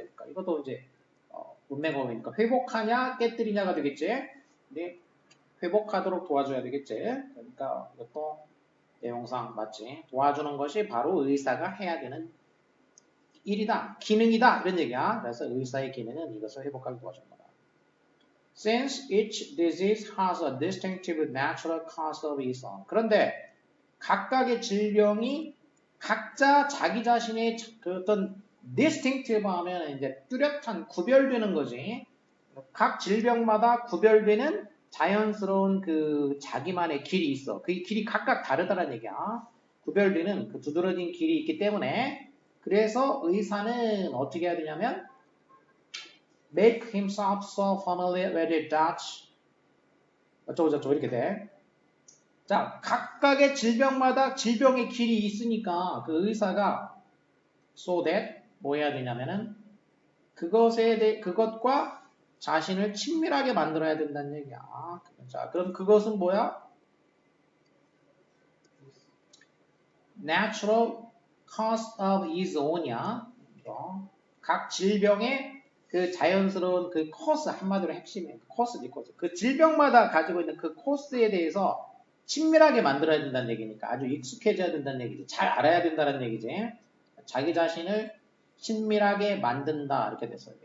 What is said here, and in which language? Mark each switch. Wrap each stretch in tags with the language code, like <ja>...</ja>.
<ko>그러니까 이것도 이제 문맥어니까 회복하냐 깨뜨리냐가 되겠지. 근데 회복하도록 도와줘야 되겠지. 그러니까 이것도 내용상 맞지. 도와주는 것이 바로 의사가 해야 되는 일이다, 기능이다 이런 얘기야. 그래서 의사의 기능은 이것을 회복하게 도와주는 거다.</ko> <en>Since each disease has a distinctive natural cause of its own.</en> <ko>그런데 각각의 질병이 각자 자기 자신의 그 어떤 distinctive 하면 이제 뚜렷한 구별되는 거지. 각 질병마다 구별되는 자연스러운 그 자기만의 길이 있어. 그 길이 각각 다르다는 얘기야. 구별되는 그 두드러진 길이 있기 때문에 그래서 의사는 어떻게 해야 되냐면</ko> <en>make himself so familiar with it that</en> <ko>어쩌고저쩌고 이렇게 돼. 자, 각각의 질병마다 질병의 길이 있으니까 그 의사가 so that 뭐 해야 되냐면은 그것과 자신을 친밀하게 만들어야 된다는 얘기야. 자, 그럼 그것은 뭐야?</ko> <en>Natural cause of his own이야.</en> <ko>각 질병의 그 자연스러운 그 코스, 한마디로 핵심이에요. 코스지, 코스. 그 질병마다 가지고 있는 그 코스에 대해서 친밀하게 만들어야 된다는 얘기니까 아주 익숙해져야 된다는 얘기지. 잘 알아야 된다는 얘기지. 자기 자신을 친밀하게 만든다 이렇게 됐어요.</ko>